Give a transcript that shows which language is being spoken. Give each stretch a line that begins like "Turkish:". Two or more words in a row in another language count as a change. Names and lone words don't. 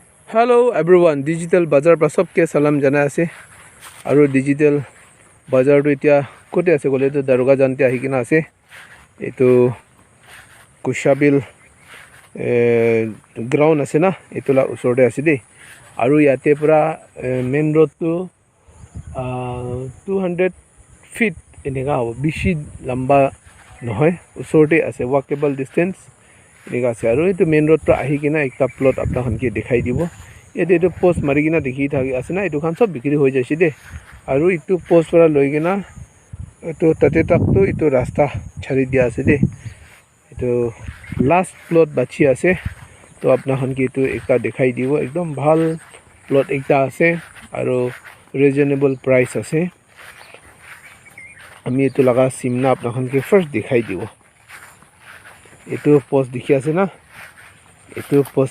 English: Hello everyone,
Naga Pidgin: digital bazar pra sabke salam jana ase aru digital bazar tu etia kote ase kole tu daruga jante ahi kina ase etu kushabil ground ase na etula usor de ase de aru yate pura
English: main road
Naga Pidgin: tu 200 feet enega hobo bishi lamba nohoy usor de ase
English: walkable distance
Naga Pidgin: enega ase aru etu
English: main road
Naga Pidgin: pra ahi kina ekta plot apna khan ke dikhai dibo yate etu post mari kina dikhi thaki ase na etu khan sob bikri hoi jaise de aru etu post pra loi kina etu tate tak tu etu rasta chhari dia ase de etu
English: last plot
Naga Pidgin: bachi ase to apna khan ke etu ekta dikhai dibo ekdom bhal plot ekta ase aru
English: reasonable price
Naga Pidgin: ase ami etu laga simna apna khan ke first dikhai dibo etu post dikhi ase na etu post